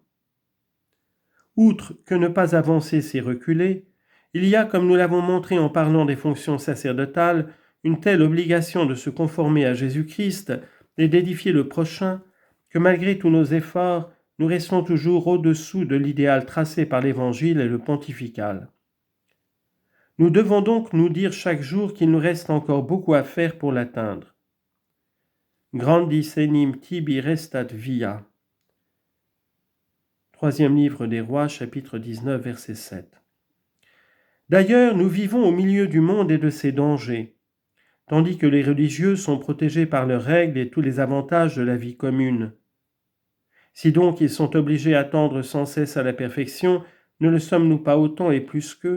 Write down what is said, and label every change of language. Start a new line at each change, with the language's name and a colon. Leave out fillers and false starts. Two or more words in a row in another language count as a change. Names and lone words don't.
French: Outre que ne pas avancer, c'est reculer, il y a, comme nous l'avons montré en parlant des fonctions sacerdotales, une telle obligation de se conformer à Jésus-Christ et d'édifier le prochain que malgré tous nos efforts, nous restons toujours au-dessous de l'idéal tracé par l'Évangile et le pontifical. Nous devons donc nous dire chaque jour qu'il nous reste encore beaucoup à faire pour l'atteindre.
Latin: Grandis enim tibi restat via.
French: Troisième livre des Rois, chapitre 19, verset 7. D'ailleurs, nous vivons au milieu du monde et de ses dangers, tandis que les religieux sont protégés par leurs règles et tous les avantages de la vie commune. Si donc ils sont obligés à tendre sans cesse à la perfection, ne le sommes-nous pas autant et plus qu'eux ?